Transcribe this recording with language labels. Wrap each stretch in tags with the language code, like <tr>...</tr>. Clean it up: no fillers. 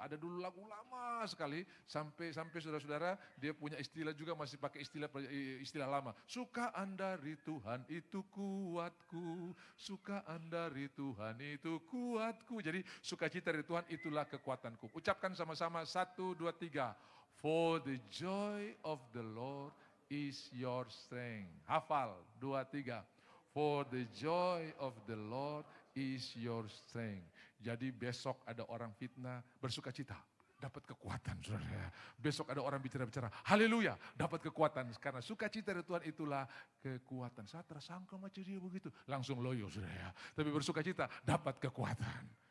<id>Ada dulu lagu lama sekali, sampai saudara-saudara dia punya istilah juga, masih pakai istilah lama. Sukaan dari Tuhan itu kuatku, sukaan dari Tuhan itu kuatku. Jadi sukacita dari Tuhan itulah kekuatanku. Ucapkan sama-sama 1, 2, 3.</id> <en>For the joy of the Lord is your strength.</en> <id>Hafal 2, 3.</id> <en>For the joy of the Lord is your strength.</en> <id>Jadi besok ada orang fitnah, bersuka cita, dapat kekuatan saudara. Besok ada orang bicara-bicara, haleluya, dapat kekuatan. Karena sukacita dari Tuhan itulah kekuatan. Saya tersangka macam dia begitu, langsung loyo saudara. Tapi bersuka cita, dapat kekuatan.</id>